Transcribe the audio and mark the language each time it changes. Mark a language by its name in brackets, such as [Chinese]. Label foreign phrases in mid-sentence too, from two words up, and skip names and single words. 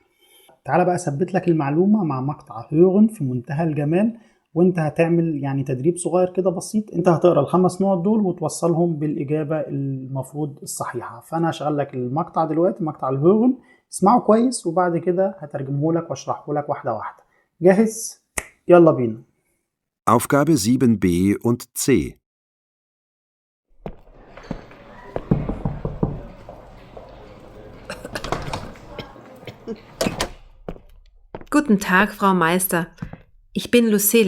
[Arabic] تعالى بقى اثبت لك المعلومه مع مقطع هيرن في منتهى الجمال، وانت هتعمل يعني تدريب صغير كده بسيط. انت هتقرا ال5 نقط دول وتوصلهم بالاجابه المفروض الصحيحه. فانا هشغل لك المقطع دلوقتي، مقطع الهيرن، اسمعه كويس وبعد كده هترجمه لك واشرحه لك واحده واحده. جاهز؟ يلا بينا. [German] Aufgabe 7b und C. Guten Tag, Frau Meister. Ich bin Lucille.